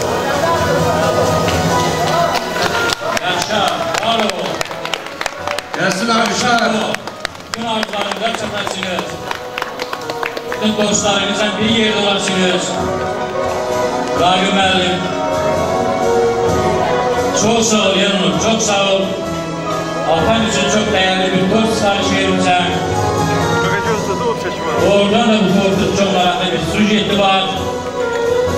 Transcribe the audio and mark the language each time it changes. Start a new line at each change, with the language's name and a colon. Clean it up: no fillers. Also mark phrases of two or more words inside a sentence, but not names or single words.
Azerbaijani: Yaşa, var ol. Gəlsin Arşar. Bütün arzularında çatasınız. Bütün dostlarınızla bir yerde olarsınız. Raqif müəllim.
Turkish: Çok sağ ol Yanur, çok sağ ol. Atan için çok değerli bir tost sipariş verirsen. Oradan da bu tortun çok meraklı bir sujeti var.